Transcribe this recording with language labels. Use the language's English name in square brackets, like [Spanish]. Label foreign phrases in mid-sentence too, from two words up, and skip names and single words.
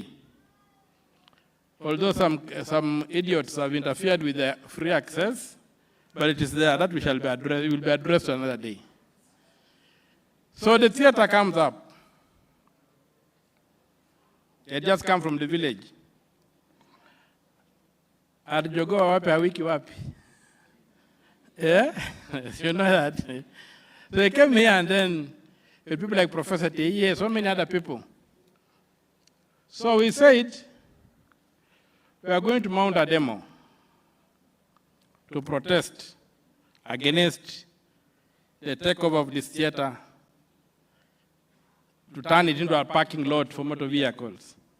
[English] Although some idiots have interfered with the free access, but it is there. That we shall be addressed. It will be addressed another day. So the theater comes up. They just come from the village. Arjogoa wapi hawiki wapi. Yeah? You know that. So they came here and then with people like Professor T.E., so many other people. So we said, we are going to mount a demo to protest against the takeover of this theater, to turn it into a parking lot for motor vehicles.